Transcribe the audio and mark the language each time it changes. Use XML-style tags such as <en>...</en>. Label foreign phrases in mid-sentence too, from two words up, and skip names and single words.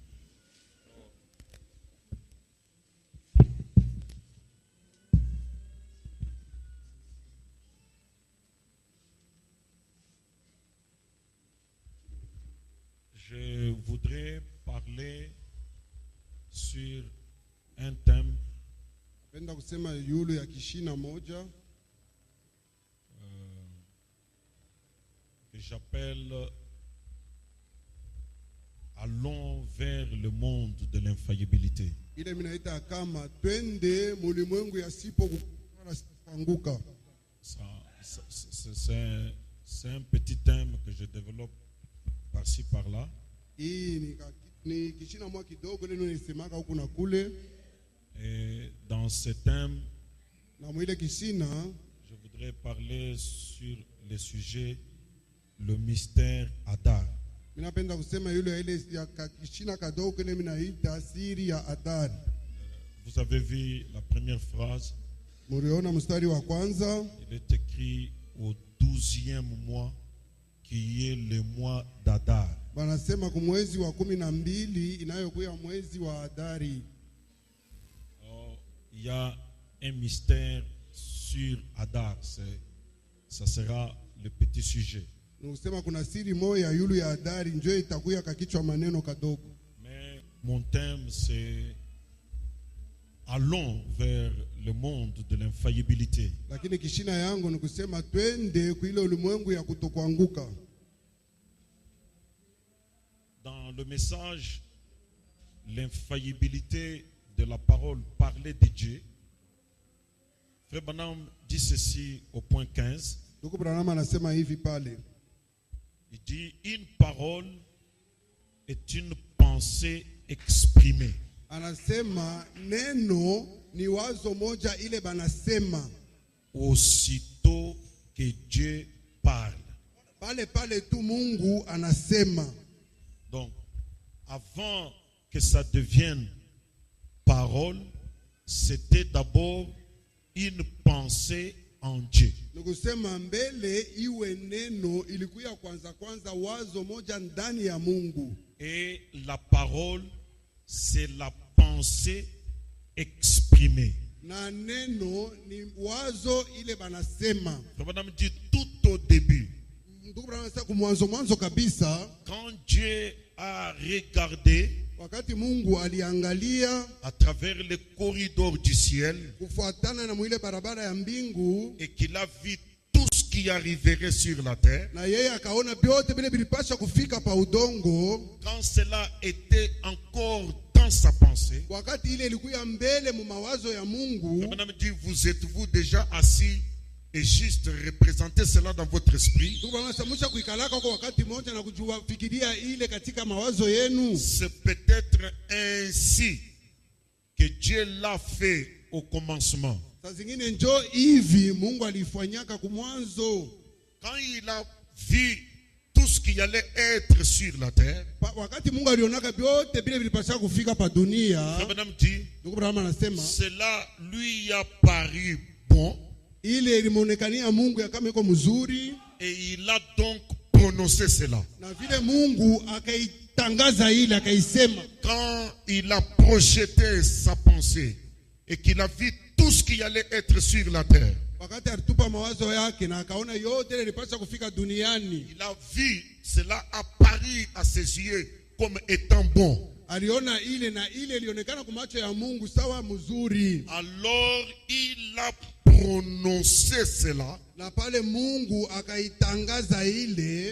<fr>Je voudrais parler sur un thème</fr> <sw>Napenda kusema yulu ya kishina moja</sw> <fr>que j'appelle allons vers le monde de l'infaillibilité.</fr> <sw>ile minaita kama twende mulimwengu yasipo kuanguka.</sw> <fr>C'est un petit thème que je développe par-ci par-là.</fr> <sw>Hii ni Ni kishina mwa kidogo leno nisemaka huku na kule.</sw> <fr>Et dans ce thème,</fr> <sw>Na mwile kishina</sw> <fr>je voudrais parler sur le sujet, le mystère Adar.</fr> <sw>minapenda kusema yule ile ya kishina kadogo kile minaita siri ya Adari.</sw> <fr>Vous avez vu la première phrase,</fr> <sw>Muriona mstari wa kwanza,</sw> <fr>il est écrit au 12e mois, qui est le mois d'Adar.</fr> <sw>banasema kumwezi wa 12 inayokuwa mwezi wa Adari.</sw> <fr>Oh, il y a un mystère sur Adar, ça sera le petit sujet.</fr> <sw>Nikusema kuna siri moja yulu ya Adari njoo itakuya kakichwa maneno kadogo.</sw> <fr>Mais mon thème c'est allons vers le monde de l'infaillibilité.</fr> <sw>Lakini kishina yangu ni kusema twende kuile ulimwengu ya kutokuanguka.</sw> <fr>Dans le message, l'infaillibilité de la parole parlée de Dieu, Frère Branham dit ceci au point 15.</fr> <sw>Ndugu Branham anasema hivi pale.</sw> <fr>Il dit une parole est une pensée exprimée.</fr> <sw>Anasema neno ni wazo moja ile banasema</sw> <fr>Aussitôt que Dieu parle.</fr> <sw>pale pale tu Mungu anasema.</sw> <fr>Donc, avant que ça devienne parole, c'était d'abord une pensée en Dieu.</fr> <sw>Nikusema mbele iwe neno ilikuya kwanza wazo moja ndani ya Mungu.</sw> <fr>Et la parole, c'est la pensée exprimée.</fr> <sw>Na neno ni wazo ile banasema.</sw> <fr>Madame dit tout au début,</fr> <sw>Ndugu Branham anasema kumwanzo kabisa,</sw> <fr>quand Dieu a regardé</fr> <sw>wakati Mungu aliangalia</sw> <fr>à travers les corridors du ciel</fr> <sw>kufuatana na mwile barabara ya mbingu,</sw> <fr>et qu'il a vu tout ce qui arriverait sur la terre,</fr> <sw>na yeye akaona vyote vile vilipasha kufika pa udongo.</sw> <fr>quand cela était encore dans sa pensée,</fr> <sw>Wakati ile ilikuya mbele mu mawazo ya Mungu,</sw> <fr>Madame dit, vous êtes-vous déjà assis et juste représentez cela dans votre esprit?</fr> <sw>ndugu bwana, musha kuikalaka kwa wakati mmoja na kujua fikiria ile katika mawazo yenu.</sw> <fr>C'est peut-être ainsi que Dieu l'a fait au commencement.</fr> <sw>Saa zingine njoo hivi Mungu alifanyaka kumwanzo.</sw> <fr>Quand il a vu tout ce qui allait être sur la terre,</fr> <sw>Wakati Mungu alionaka vyote vile vilipasha kufika pa dunia,</sw> <fr>Madame dit,</fr> <sw>ndugu Branham anasema</sw> <fr>cela lui a paru bon</fr> <sw>ile ilimonekania Mungu ya kama iko mzuri,</sw> <fr>et il a donc prononcé cela.</fr> <sw>na vile Mungu akaitangaza ile akaisema.</sw> <fr>Quand il a projeté sa pensée et qu'il a vu tout ce qui allait être sur la terre,</fr> <sw>Wakati alitupa mawazo yake na akaona yote ile ilipasha kufika duniani,</sw> <fr>il a vu cela apparu à ses yeux comme étant bon.</fr> <sw>aliona ile na ile ilionekana kwa macho ya Mungu sawa mzuri.</sw> <fr>Alors il a prononcé cela.</fr> <sw>Na pale Mungu akaitangaza ile,</sw>